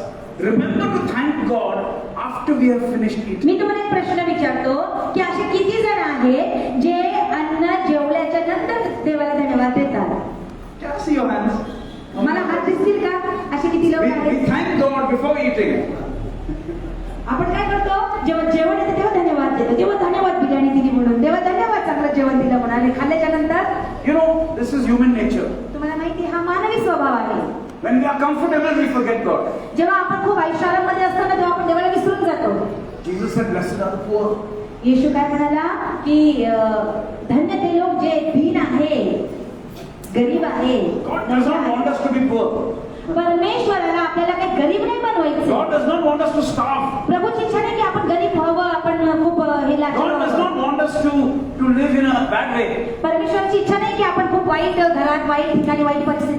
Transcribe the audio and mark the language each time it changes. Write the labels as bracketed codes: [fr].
[en] after we have finished eating. [mr] मी तुम्हाला एक प्रश्न विचारतो की असे किती जण आहेत जे अन्न जेवल्याच्या नंतर देवाला धन्यवाद देतात? [en] Can I see your hands? [mr] मला हात दिसतील का? असे किती लोक [en] We [mr] आहेत? [en] thank God before eating. [mr] आपण काय करतो? जेव्हा जेवण येतं तेव्हा धन्यवाद देतो. तेव्हा धन्यवाद बिर्याणी दिली म्हणून, तेव्हा धन्यवाद चांगलं जेवण दिलं म्हणून, आणि खाल्ल्याच्या नंतर [en] You know, this is human nature. [mr] तुम्हाला माहिती हा मानवी स्वभाव आहे. [en] When we are comfortable, we forget God. [mr] जेव्हा आपण खूप ऐश्वर्यामध्ये असतो ना तेव्हा आपण देवाला विसरून जातो. [en] Jesus said, "Blessed are the poor." [mr] येशू काय म्हणाला की धन्य ते लोक जे दीन आहे, गरीब आहे. [en] God does not want us to be poor. [mr] परमेश्वराला आपल्याला काही गरीब नाही बनवायचं. [en] God does not want us to starve. [mr] प्रभूची इच्छा नाही की आपण गरीब व्हावं, आपण खूप हे [en] God does not want us to live in a bad way. [mr] परमेश्वराची इच्छा नाही की आपण खूप वाईट घरात, वाईट ठिकाणी, वाईट परिस्थितीत